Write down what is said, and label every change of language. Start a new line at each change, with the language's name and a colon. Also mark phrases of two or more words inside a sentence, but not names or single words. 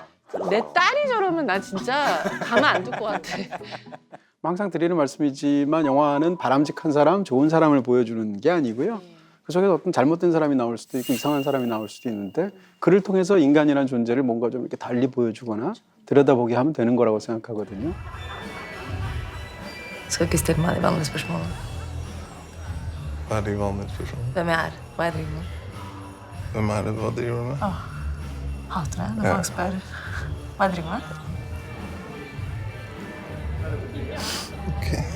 Korean: 내 딸이 저러면 나 진짜 가만 안 둘 것 같아. 항상 드리는 말씀이지만 영화는 바람직한 사람, 좋은 사람을 보여주는 게 아니고요. 그 속에서 어떤 잘못된 사람이 나올 수도 있고 이상한 사람이 나올 수도 있는데 그를 통해서 인간이라는 존재를 뭔가 좀 이렇게 달리 보여주거나 들여다보게 하면 되는 거라고 생각하거든요.
Norwegian: Skal ikke stille meg de vanlige spørsmålene. Hva er de vanlige spørsmålene? Hvem jeg er, hva jeg driver med. Hvem er det? Hva driver du med? Hater det når Ja. folk spør hva jeg driver med. Ok.